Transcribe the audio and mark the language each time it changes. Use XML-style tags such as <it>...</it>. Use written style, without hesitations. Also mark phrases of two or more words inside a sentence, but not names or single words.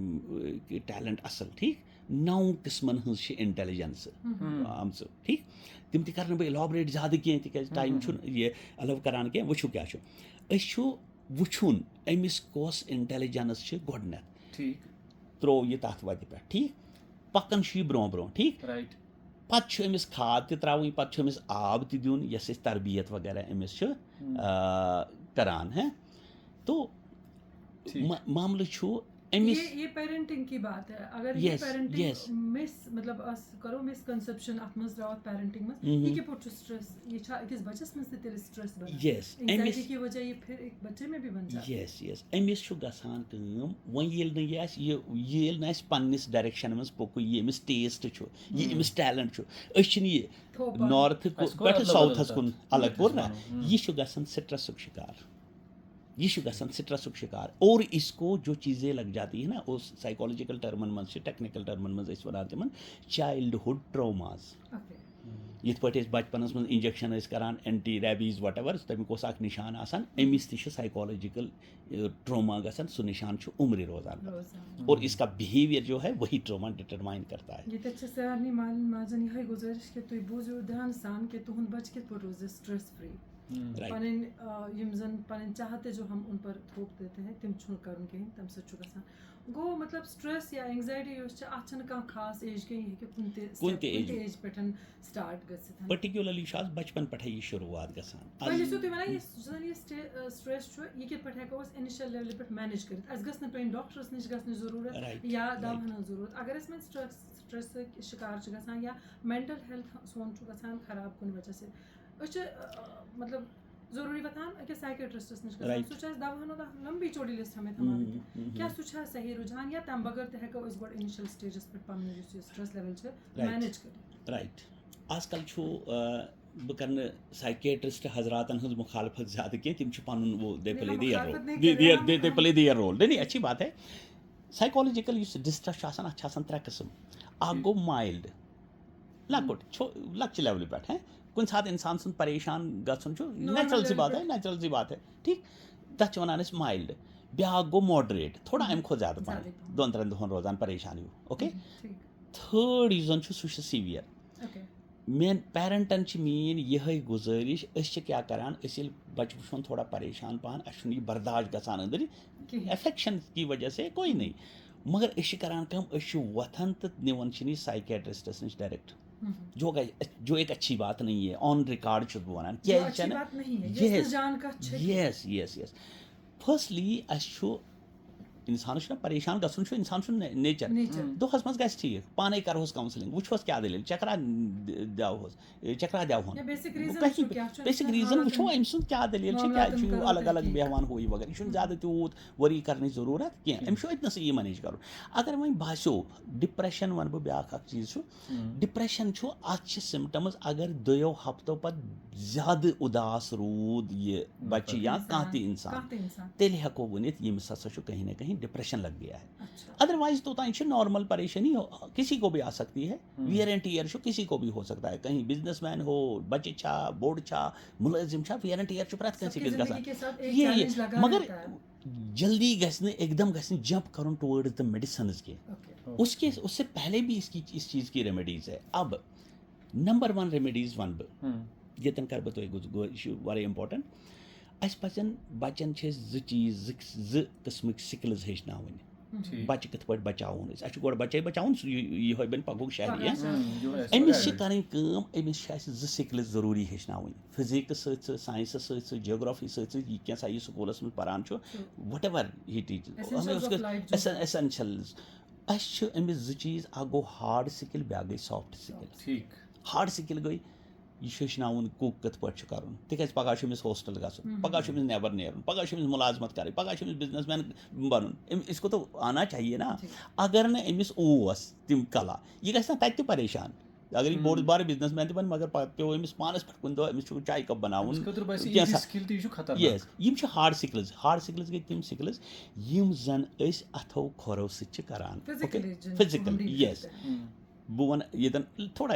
<ks>ٹیلنٹ اصٕل ٹھیٖک 9 قٕسمن ہٕنٛز چھِ انٹیلِجنس آمژٕ ٹھیٖک تِم تہِ کرٕ نہٕ بہٕ اِلابریٹ زیادٕ کینٛہہ تِکیازِ ٹایم چھُنہٕ یہِ ایلو کران کینٛہہ وٕچھِو کیاہ چھُ أسۍ چھُ وٕچھُن أمِس کۄس انٹیلِجنس چھِ گۄڈٕنیتھ ترٛوو یہِ تتھ وتہِ پٮ۪ٹھ ٹھیٖک پکان چھُ یہِ برونٛہہ برونٛہہ ٹھیٖک پتہٕ چھُ أمِس کھاد تہِ ترٛاوٕنۍ پتہٕ چھُ أمِس آب تہِ دیُن یۄس أسۍ تربیت وغیرہ أمِس چھِ کران ہے تو معاملہٕ چھُ</ks> <ur>یہ پیرنٹنگ کی بات ہے اگر یہ پیرنٹنگ مس مطلب کرو مسکنسپشن</ur> <ks>اتھ منٛز درٛاو پیرنٹنگ منٛز یہ کِتھ پٲٹھۍ چھُ سٹریس یہ چھا أکِس بچس منٛز تہِ تیٚلہِ سٹریس بنان</ks> <ur>کی وجہ یہ پھر ایک بچے میں بھی بن جاتا ہے</ur> <ks>یس أمِس چھُ گژھان کٲم وۄنۍ ییٚلہِ نہٕ یہِ آسہِ ییٚلہِ نہٕ اَسہِ پننِس ڈایریکشن منٛز پوٚکُے یہِ أمِس ٹیسٹ چھُ یہِ أمِس ٹیلنٹ چھُ أسۍ چھِنہٕ یہِ نارتھ پٮ۪ٹھٕ ساوتھس کُن الگ کوٚر نہ یہِ چھُ گژھان سٹریسُک شِکار یہ چھُ گژھان سٹریسُک شِکار</ks> <ur>اور اس کو جو چیزیں لگ جاتی ہے نا اس</ur> <ks>سائیکالوجیکل ٹرمن منٛز چھِ ٹیکنیکل ٹرمن منٛز أسۍ وَنان تِمن</ks> <en>childhood traumas</en> <ks>یِتھ پٲٹھۍ أسۍ بچپنس منٛز انجیکشن ٲسۍ کران</ks> <en>anti rabies whatever</en> <ks>تمیُک اوس اکھ نِشان آسان أمِس تہِ چھُ</ks> <en>psychological trauma</en> <ks>گژھان سُہ نِشان چھُ عمرِ روزان</ks> <ur>اور اس کا بہیویئر جو ہے وہی ٹروما ڈٹرمائن کرتا ہے</ur> <ks>ییٚتٮ۪تھ چھِ سارنٕے مالٮ۪ن ماجٮ۪ن یِہے گُزٲرِش کہِ تُہۍ بوٗزِو دھیان سان کہِ تُہُنٛد بچہِ کِتھ پٲٹھۍ روزِ</ks> <en>stress free</en> <ks>پنٕنۍ یِم زن پنٕنۍ</ks> <ur>چاہتے جو ہم ان پر تھوپ دیتے ہیں</ur> <ks>تِم چھُنہٕ کرُن کِہیٖنۍ تَمہِ سۭتۍ چھُ گژھان گوٚو مطلب سٹریس یا اینگزایٹی یۄس چھِ اتھ چھنہٕ کانٛہہ خاص ایج کینٛہہ یہِ ہیٚکہِ کُنہِ تہِ ایج پٮ۪ٹھ سٹارٹ گٔژھِتھ پٔرٹِکیوٗلرلی چھُ آز بچپن پٮ۪ٹھے یہِ شروٗعات گژھان وۄنۍ ٲسِو تُہۍ وَنان یُس زن یہِ سٹریس چھُ یہِ کِتھ پٲٹھۍ ہٮ۪کو أسۍ اِنِشل لیولہِ پٮ۪ٹھ مینیج کٔرِتھ اَسہِ گٔژھ نہٕ پیٚنۍ ڈاکٹرس نِش گژھنٕچ ضروٗرت یا دواہن ہٕنٛز ضروٗرت اگر أسۍ وۄنۍ سٹریس سۭتۍ شِکار چھِ گژھان یا</ks> <en>mental health</en> <ks>سون چھُ گژھان خراب کُنہِ وجہ سۭتۍ أسۍ چھِ مطلب ضروٗری وۄتھان أکِس سائیکیٹرسٹس نِش گژھان سُہ چھُ اَسہِ دواہن ہُنٛد</ks> <ur>لمبی چوڑی لسٹ ہمیں</ur> <ks>تھاوان کیٛاہ سُہ چھا صحیح رُجحان یا تَمہِ بغٲر تہِ ہٮ۪کو أسۍ گۄڈٕ اِنِشل سٹیجس پٮ۪ٹھ پنُن یُس یہِ</ks> <en>stress level</en> <ks>چھِ مینیج کٔرِتھ رایٹ آز کل چھُ بہٕ کَرٕ نہٕ سائیکیٹرسٹ حضراتن ہٕنٛز مُخالفت زیادٕ کینٛہہ تِم چھِ پنُن وہ</ks> <en>they play their</en> <ur>رول نہیں اچھی بات ہے</ur> <ks>سائیکالوجیکل یُس ڈسٹریس چھُ آسان اتھ چھِ آسان 3 قٕسم اکھ گوٚو مایلڈ لۄکُٹ لۄکچہِ لیولہِ پٮ۪ٹھ کُنہِ ساتہٕ اِنسان سُنٛد پریشان گژھُن چھُ</ks> <ur>نیچرل سی بات ہے</ur> <ks>ٹھیٖک تتھ چھِ وَنان أسۍ مایلڈ بیٛاکھ گوٚو ماڈریٹ تھوڑا اَمہِ کھۄتہٕ زیادٕ پَہم 2-3 دۄہن روزان پریشان ہیوٗ اوکے تھٲڈ یُس زَن چھُ سُہ چھُ سیٖوِیَر. اوکے میٛٲنۍ پیرَنٹَن چھِ میٛٲنۍ یِہٕے گُزٲرِش أسۍ چھِ کیٛاہ کَران أسۍ ییٚلہِ بَچہٕ وٕچھون تھوڑا پریشان پَہَن اَسہِ چھُنہٕ یہِ برداشت گژھان أنٛدٕرۍ کِہیٖنۍ</ks> <ur>افیکشن کی وجہ سے کوئی نہیں</ur> <ks>مگر أسۍ چھِ کَران کٲم أسۍ چھِ وۄتھان تہٕ نِوان چھِن یہِ سایکیٹرسٹَس نِش ڈایریکٹ</ks> <ur>جو ایک اچھی بات نہیں ہے</ur> <en>on record</en> <ks>چھُس بہٕ وَنان کیٛازِ چھَنہٕ</ks> <ur>بات نہیں ہے</ur> <ks>یس جان کَتھ چھِ</ks> <en>yes yes yes firstly</en> <ks>اَسہِ چھُ اِنسانَس چھُنہ پریشان گژھُن چھُ اِنسان سُنٛد نیچر دۄہَس منٛز گژھِ ٹھیٖک پانے کَرہوس کاوسلِنٛگ وٕچھہوس کیٛاہ دٔلیٖل چکرا دِمہوس چکرا دِمہون بیسِک ریٖزن وٕچھو أمۍ سُنٛد کیٛاہ دٔلیٖل چھِ کیٛازِ چھُ یہِ الگ الگ بیٚہوان ہُہ یہِ وغیرہ یہِ چھُنہٕ زیادٕ تیوٗت ؤری کَرنٕچ ضروٗرت کینٛہہ أمِس چھُ أتنَسٕے یہِ مَنیج کَرُن اگر وۄنۍ باسیو ڈِپریشَن وَنہٕ بہٕ بیٛاکھ اَکھ چیٖز چھُ ڈِپریشَن چھُ اَتھ چھِ سِمٹَمٕز اگر دۄیو ہفتو پَتہٕ زیادٕ اُداس روٗد یہِ بَچہِ یا کانٛہہ تہِ اِنسان تیٚلہِ ہٮ۪کو ؤنِتھ ییٚمِس ہسا چھُ کہیں نہ کہیں</ks> <ur>ڈپریشن لگ گیا ہے</ur> <ks>ادروائز تو تانۍ چھِ</ks> <ur>نارمل پریشانی کسی کو بھی آ سکتی ہے</ur> <en>wear and tear</en> <ks>چھُ کسی</ks> <ur>کو بھی ہو سکتا ہے کہیں بزنس مین ہو</ur> <ks>بچہِ چھا بوٚڑ چھا مُلٲزِم چھا</ks> <en>wear and tear</en> <ks>چھُ پرٛٮ۪تھ کٲنٛسہِ أکِس گژھان مگر جلدی گژھِ نہٕ ایک دم گژھِ نہٕ جمپ کرُن</ks> <en>towards the medicines</en> <ur>کینٛہہ اس سے پہلے بھی اس چیز کی ریمیڈیز ہے اب نمبر 1</ur> <ks>ریمیڈیز وَنہٕ بہٕ ییٚتٮ۪ن کَرٕ بہٕ تۄہہِ یہِ چھُ واریاہ اِمپاٹَنٹ اَسہِ پَزن بَچَن چھِ أسۍ زٕ قٕسمٕکۍ سِکلٕز ہیٚچھناوٕنۍ بَچہِ کِتھ پٲٹھۍ بَچاوُن أسۍ اَسہِ چھُ گۄڈٕ بَچے بَچاوُن سُہ یِہوے بَنہِ پَگہُک شہری أمِس چھِ کَرٕنۍ کٲم أمِس چھِ اَسہِ 2 سِکلٕز ضروٗری ہیٚچھناوٕنۍ فِزِکٕس سۭتۍ سۭتۍ ساینسَس سۭتۍ سۭتۍ جیوگرافی سۭتۍ سۭتۍ یہِ کینٛژھا یہِ سکوٗلَس منٛز پَران چھُ</ks> <en>whatever</en> <ks>ہی</ks> <en>teachers essentials</en> <ks>اَسہِ چھِ أمِس 2 چیٖز اَکھ گوٚو</ks> <en>hard skill</en> <ks>بیٛاکھ گٔے</ks> <en>soft skill hard skill</en> <ks>گٔے یہِ چھُ ہیٚچھناوُن کُک کِتھ پٲٹھۍ چھُ کَرُن تِکیٛازِ پَگاہ چھُ أمِس ہوسٹَل گژھُن پَگاہ چھُ أمِس نٮ۪بر نیرُن پَگاہ چھُ أمِس مُلازمت کَرٕنۍ پَگاہ چھُ أمِس</ks> <en>business man</en> <ks>بَنُن أمِس</ks> <ur>کو تو آنا چاہیے نا</ur> <ks>اگر نہٕ أمِس اوس تِم کلا یہِ گژھِ نا تَتہِ تہِ پریشان اگر یہِ بوٚڑ بارٕ</ks> <en>business man</en> <ks>تہِ بَنہِ مگر پَتہٕ پیوٚو أمِس پانَس پٮ۪ٹھ کُنہِ دۄہ أمِس چھُ چایہِ کَپ بَناوُن یس یِم چھِ</ks> <en>hard skills</en> <ks>گٔے تِم سِکلٕز یِم زَن أسۍ اَتھو کھۄرو سۭتۍ چھِ کَران فِزِکل یس بہٕ وَنہٕ ییٚتٮ۪ن تھوڑا</ks>